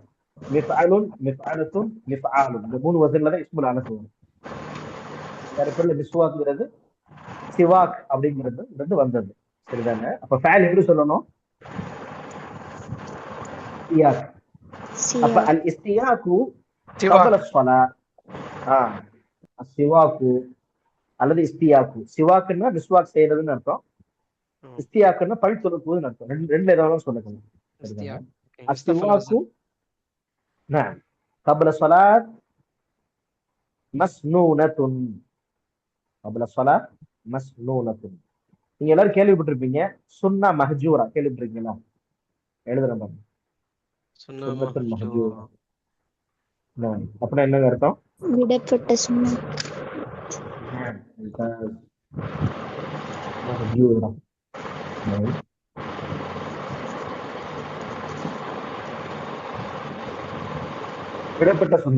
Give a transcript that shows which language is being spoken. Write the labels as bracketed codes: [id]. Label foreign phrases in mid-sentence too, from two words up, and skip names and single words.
[ar] مفعل مفعلة مفعال [ta] இந்த 3 வசன்ல தான் [ar] اسم الآلة [ta] வரும். வேற பேர்ல மிஸ்வாக்ங்கிறது சிவாக் அப்படிங்கிறது வந்தது. சரிதானே? அப்ப ஃபஅல் எப்படி சொல்லணும்? இஸ்தியாக். [ar] அப்ப الاستياك قبل الصلاة. [ta] சிவாக்கு அல்லது இஸ்தியாக்கு. சிவாக்குன்னா மிஸ்வாக் செய்யறதுன்னு அர்த்தம், இஸ்தியாக்குன்னா பல் துலக்குவதுன்னு அர்த்தம். ரெண்டுல ஏதாவது சொல்லணும். சரிதானே? [ar] அஸ்திவாக்கு نعم قبل الصلاة مسنونة. قبل الصلاة مسنونة. [ta] நீங்க எல்லாரும் கேள்விப்பட்டிருப்பீங்க [ar] سنة مهجورة. [ta] கேள்விப்பட்டிருக்கீங்களா? எழுதுறேன் பாருங்க. [ar] السنة المهجورة [ta] அப்படின்னா என்னங்க அர்த்தம்? விடப்பட்ட சுன்னத். மஹ்ஜூரா விடப்பட்ட சுன்னா.